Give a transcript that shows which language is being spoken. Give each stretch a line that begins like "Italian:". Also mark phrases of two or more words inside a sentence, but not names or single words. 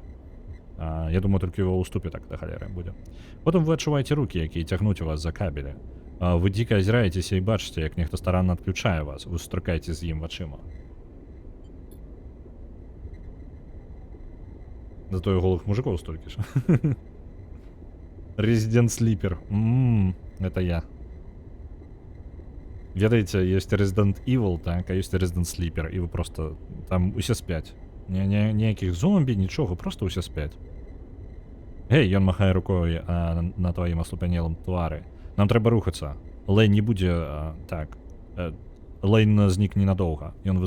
Belarusian: Я думаю, толькі ва ўступе так да халеры будзе. Потым вы адчуваеце рукі, якія цягнуць у вас за кабелі. Вы дзіка азіраецеся і бачыце, як нехта старанна адключае вас, вы сустракаеце з ім вачыма. Зато і голых мужикоў столькі ж.
Russian: Resident Sleeper. Это я.
Belarusian: Ведаеце, ёсць Resident Evil, так, а ёсць Resident Sleeper, і вы просто там усе спяць. Ніякіх зомбі, нічога, просто усе спяць. Гей, ён махае рукой на тваім аслупянелым твары. Нам трэба рухацца. Лейн не будзе... Так. Лейн знік ненадоўга.